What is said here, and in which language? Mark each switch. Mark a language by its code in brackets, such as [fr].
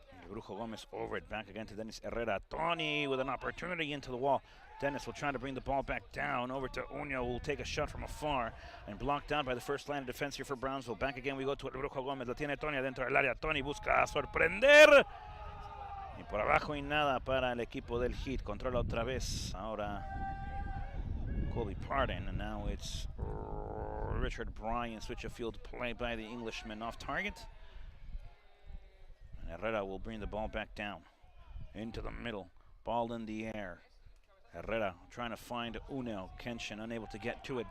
[en] Brujo Gomez over it, back again to Dennis Herrera. Tony with an opportunity into the wall. Dennis will try to bring the ball back down. Over to Uño, who will take a shot from afar and blocked down by the first line of defense here for Brownsville. Back again we go to El Brujo Gomez. [es] La tiene Tony adentro del área. Tony busca sorprender. Y por abajo y nada para el equipo del Heat. Controla otra vez. Ahora Colby Pardon. [en] And now it's Richard Bryan. Switch of field play by the Englishman off target. And Herrera will bring the ball back down into the middle. Ball in the air. Herrera trying to find Uno. Kenshin unable to get to it.